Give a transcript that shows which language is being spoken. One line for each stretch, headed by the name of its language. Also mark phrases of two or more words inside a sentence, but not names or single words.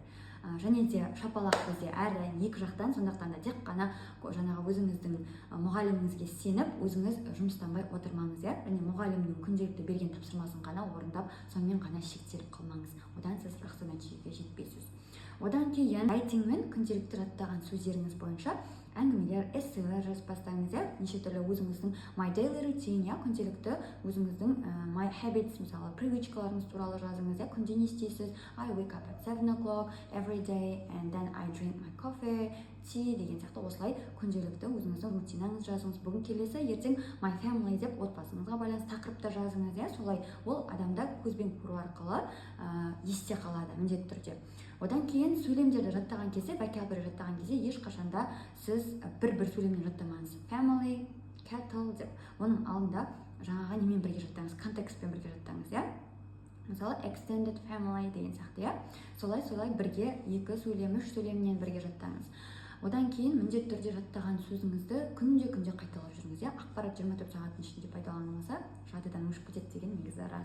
Kazakh: Және де шапалақ бізде әрдайым екі жақтан, сондықтан да тек қана жаңағы өзіңіздің мұғаліміңізге сеніп, өзіңіз жұмыстанбай отырмаңыз, иә? Және мұғалімнің күнделікті берген тапсырмасын ғана орындап, сонымен ғана шектеліп қалмаңыз. Одан сіз жақсы нәтижеге жетпейсіз. Одан кейін райтингмен күнделікті жаттаған сөздеріңіз бойынша әңгімелер, эссейлер жазып бастаңыз, иә? Неше түрлі өзіңіздің
English: my daily routine,
Kazakh: иә? Күнделікті өзіңіздің
English: my habits,
Kazakh: мысалы привычкаларыңыз туралы жазыңыз, иә? Күнде не істейсіз?
English: I wake up at 7 o'clock every day and then I drink my coffee, tea
Kazakh: деген сияқты осылай күнделікті өзіңіздің рутинаңыз жазыңыз. Бүгін келесі, ертең
English: my family
Kazakh: деп отбасыңызға байланысты тақырыпта жазыңыз, иә? Солай ол адамда көзбен көру арқылы есте қалады міндетті түрде. Одан кейін сөйлемдерді жаттаған кезде, vocabulary жаттаған кезде ешқашанда сіз бір сөйлеммен жаттамаңыз.
English: Family, kettle
Kazakh: деп. Оның алдында жаңағы немен бірге жаттаңыз, контекстпен бірге жаттаңыз, иә? Мысалы,
English: extended family
Kazakh: деген сияқты, иә? Солай бірге 2 сөйлем, 3 сөйлемнен бірге жаттаңыз. Одан кейін міндетті түрде жаттаған сөзіңізді күнде қайталап жүріңіз, иә? Ақпарат 24 сағаттың ішінде пайдаланылмаса, жадыдан өшіп кетеді деген негізі рас.